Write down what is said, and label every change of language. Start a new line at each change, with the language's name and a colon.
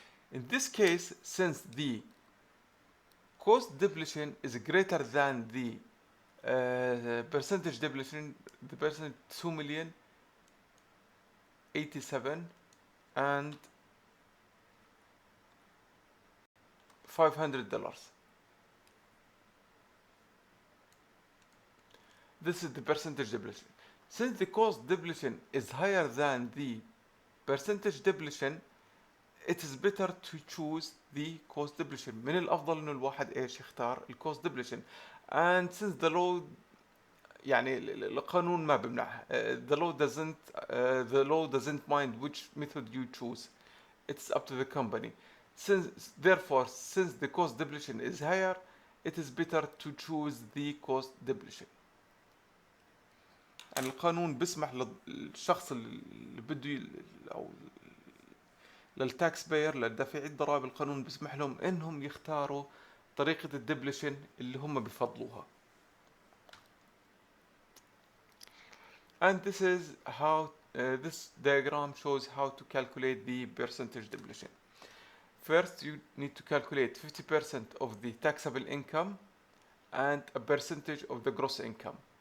English: In this case, since the cost depletion is greater than the percentage depletion, the percent $2,087,000 and $500. This is the percentage depletion. Since the cost depletion is higher than the percentage depletion, it is better to choose the cost depletion.
Arabic: من الأفضل إنه الواحد إيش يختار الcost depletion.
English: And since the law
Arabic: يعني القانون ما بيمنعها.
English: The law doesn't mind which method you choose. It's up to the company. Since the cost depletion is higher, it is better to choose the cost depletion.
Arabic: يعني القانون بيسمح للشخص اللي بده او للتاكس باير للدافعي الضرائب، القانون بيسمح لهم انهم يختاروا طريقة الدبلشن اللي هم بفضلوها.
English: And this diagram shows how to calculate the percentage depletion. First, you need to calculate 50% of the taxable income and a percentage of the gross income.